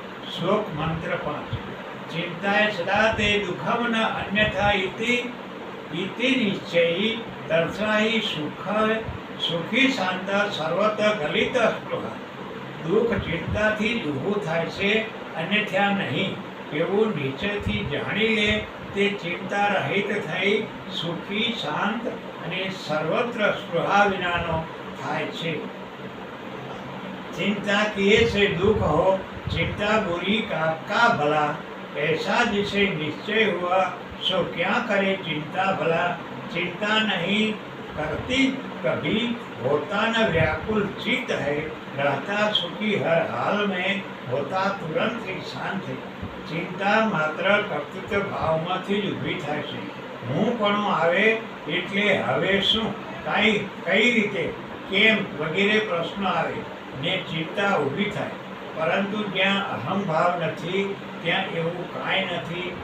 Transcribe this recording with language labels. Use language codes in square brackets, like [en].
[gu] શ્લોક મંત્ર 5. [sa] ચિંતાય સદા તે દુઃખમ ન અન્યથા ઇતિ નિશ્ચયી તર્સાહી સુખી શાંત સર્વત ગલિત સ્પૃહા. [gu] દુઃખ ચિંતાથી જ ઊભું થાય છે, અન્યથા નહીં એવું નીચેથી જાણી લે તે ચિંતા રહિત થઈ સુખી શાંત અને સર્વત્ર સ્પૃહા વિનાનો થાય છે. [hi] चिंता किए से दुख हो, चिंता बुरी का भला, ऐसा जिसे निश्चय हुआ सो क्या करे चिंता भला. चिंता नहीं करती कभी, होता न व्याकुल चित्त है, रहता सुखी हर हाल में, होता तुरंत ही शांत है. [gu] ચિંતા માત્ર કર્તૃત્વ ભાવમાંથી જ ઊભી થાય છે. હું પણ આવે એટલે હવે શું, કઈ રીતે, કેમ વગેરે પ્રશ્નો આવે ને ચિંતા ઊભી થાય. પરંતુ જ્યાં અહંભાવ નથી ત્યાં એવું કાંઈ નથી.